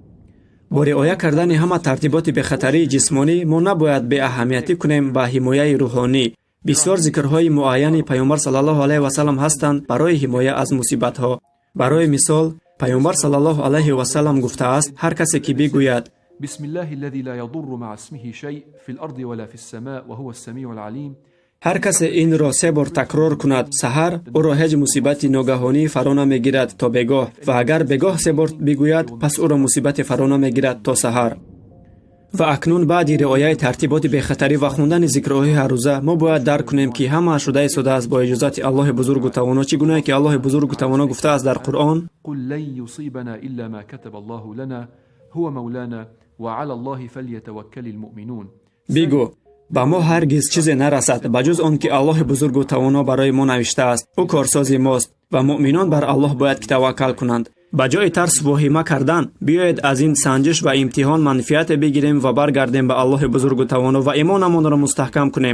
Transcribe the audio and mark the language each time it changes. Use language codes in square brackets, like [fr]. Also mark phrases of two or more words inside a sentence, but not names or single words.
[tg] бо риоя кардани ҳама тартиботи бехатарии ҷисмонӣ мо набояд беаҳамиятӣ кунем ба ҳимояи рӯҳонӣ. бисёр зикрҳои муайяни пайғамбар [ar] صلى الله عليه وسلم [tg] ҳастанд барои ҳимоя аз мусибатҳо. барои мисол, пайғамбар [ar] صلى الله عليه وسلم [tg] гуфтааст: ҳар касе ки бигӯяд [ar] بسم الله الذي لا يضر مع اسمه شيء في الأرض ولا في السماء وهو السميع العليم. [tg] ҳар касе инро 3 бор такрор кунад, саҳар ӯро ҳеҷ мусибати ногаҳонӣ фаро намегирад то бегоҳ, ва агар бегоҳ 3 бор бигӯяд, пас ӯро мусибате фаро намегирад то саҳар. ва акнун баъди риояи тартиботи бехатарӣ ва хундани зикрҳои ҳаррӯза, мо бояд дарк кунем ки ҳама шуда истодааст бо иҷозати Аллоҳи бузургу тавоно, чӣ гуна ки Аллоҳи бузургу тавоно гуфтааст дар Қуръон: [ar] قل لن يصيبنا إلا ما كتب الله لنا هو مولانا وعلى الله فليتوكل المؤمنون. [tg] бигӯ, ба мо ҳаргиз чизе нарасад ба ҷуз он ки Аллоҳи бузургу тавоно барои мо навиштааст. ӯ корсози мост ва муъминон бар Аллоҳ бояд ки таваккал кунанд. ба ҷои тарс воҳима кардан, биёед аз ин санҷиш ва имтиҳон манфиате бигирем ва баргардем ба Аллоҳи бузургу тавоно ва имонамонро мустаҳкам кунем.